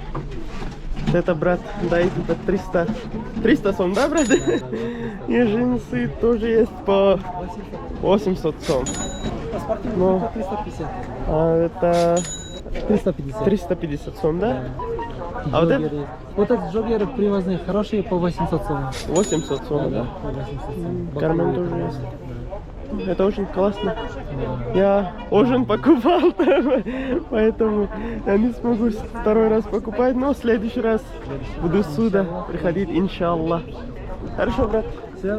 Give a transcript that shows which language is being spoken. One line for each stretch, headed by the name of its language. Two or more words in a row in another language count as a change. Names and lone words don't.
Russian: Это, брат, дайте по 300 сом, да, брат? И джинсы тоже есть по 800 сом. Но 350. это 350. 350 сом, да? А вот это Вот этот джоггеры привозные, хорошие по 800 сом. 800 сом, да? По 800 сом. Кармен тоже есть. Это очень классно. Я ужин покупал там, поэтому я не смогу второй раз покупать, но в следующий раз буду сюда приходить, иншаллах. Хорошо, брат. Все.